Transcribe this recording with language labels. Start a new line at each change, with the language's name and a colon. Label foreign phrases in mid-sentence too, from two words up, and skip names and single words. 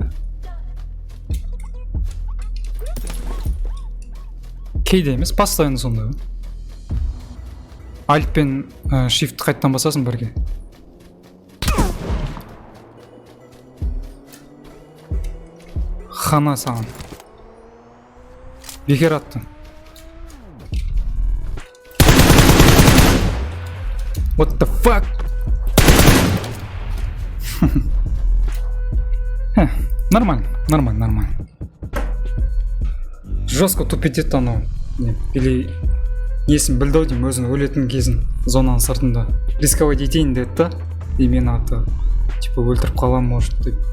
Kazakh: Кейде емес, постоянно сонда. Alt пен Shift қайттан басасың бірге. хана саған. Бекер аттың.
English: What the fuck?
Kazakh: Нормально.
Russian: Жестко тупить
Kazakh: етті анау. Или несін білді ау деймін, өзінің өлетін кезін зонаның сыртында. Рисковать етейін деді да. И мен аты типа өлтіріп қалам может деп.